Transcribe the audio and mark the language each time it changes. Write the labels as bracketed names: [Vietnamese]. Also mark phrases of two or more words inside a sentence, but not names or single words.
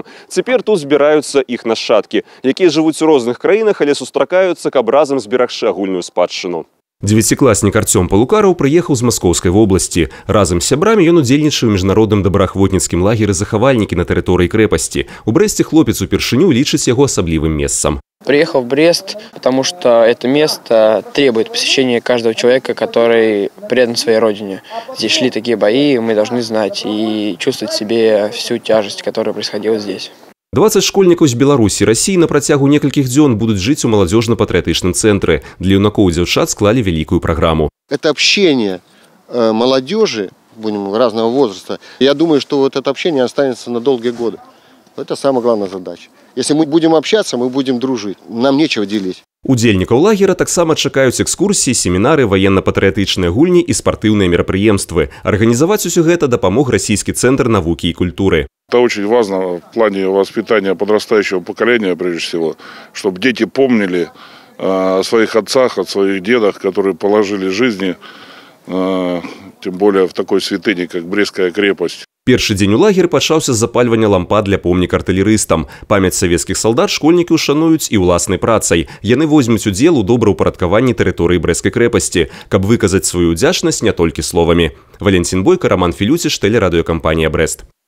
[Belarusian] Цяпер тут збіраюцца іх нашчадкі, якія жывуць у розных краінах, але сустракаюцца, каб разам зберагчы агульную спадчыну. Дзевяцікласнік Арцём Палукараў прыехаў з Маскоўскай вобласці. Разам з сябрамі ён удзельнічаў у міжнародным добраахвотніцкім лагеры захавальнікі на тэрыторыі крэпасці. У Брэсце хлопец упершыню лічыць яго асаблівым месцам. [Russian] Приехал в Брест, потому что это место требует посещения каждого человека, который предан своей родине. Здесь шли такие бои, мы должны знать и чувствовать в себе всю тяжесть, которая происходила здесь. [Belarusian] 20 школьнікаў з Беларусі і Расіі на працягу некалькіх дзён будуць жыць у маладзёжна-патрыятычным цэнтры. Для юнакоў і дзяўчат склалі [Russian] великую программу. Это общение молодежи, будем разного возраста. Я думаю, что вот это общение останется на долгие годы. Это самая главная задача. Если мы будем общаться, мы будем дружить. Нам нечего делить. [Belarusian] Удзельнікаў лагера таксама чакаюць экскурсіі, семінары, военно-патрыятычныя гульні і спартыўныя мерапрыемствы. Арганізаваць усё гэта дапамог Российский центр навуки и культуры. [Russian] Это очень важно в плане воспитания подрастающего поколения, прежде всего, чтобы дети помнили о своих отцах, о своих дедах, которые положили жизни, тем более в такой святыне, как Брестская крепость. [Belarusian] Першы дзень у лагеры пачаўся з запальвання лампад для помніка артылерыстам. Памяць савецкіх салдат школьнікі ушануюць і ўласнай працай. Яны возьмуць удзел у добраўпарадкаванні тэрыторыі Брэсцкай крэпасці, каб выказаць сваю ўдзячнасць не толькі словамі. [Russian] Валентин Бойко, Роман Филютич, телерадиокомпания «Брест».